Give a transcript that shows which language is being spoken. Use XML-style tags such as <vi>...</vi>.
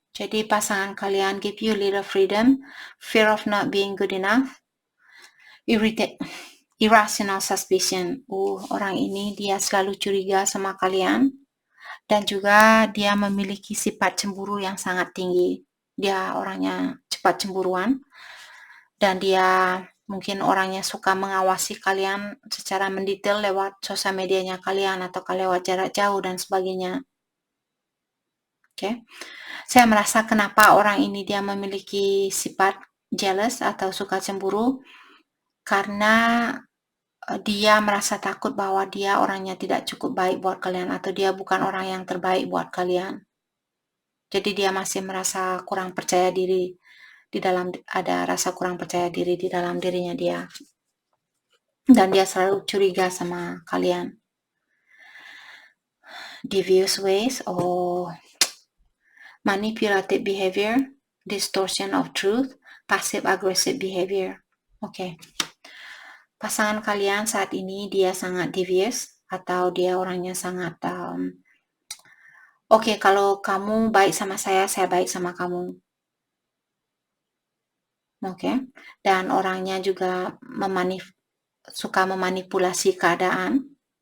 <id>Jadi pasangan kalian</id> <en>give you little freedom, fear of not being good enough, irrational suspicion.</en> <id>Orang ini dia selalu curiga sama kalian, dan juga dia memiliki sifat cemburu yang sangat tinggi. Dia orangnya cepat cemburuan, dan dia mungkin orangnya suka mengawasi kalian secara mendetail lewat sosial medianya kalian atau lewat jarak jauh dan sebagainya. Oke. Saya merasa kenapa orang ini dia memiliki sifat jealous atau suka cemburu, karena dia merasa takut bahwa dia orangnya tidak cukup baik buat kalian, atau dia bukan orang yang terbaik buat kalian. Jadi dia masih merasa kurang percaya diri, ada rasa kurang percaya diri di dalam dirinya dia. Dan dia selalu curiga sama kalian.</id> <en>Devious ways or manipulative behavior, distortion of truth, passive-aggressive behavior. Oke.</en> <id>Pasangan kalian saat ini dia sangat devious, atau dia orangnya sangat Oke, kalau kamu baik sama saya baik sama kamu. Oke. Dan orangnya juga suka memanipulasi keadaan.</id>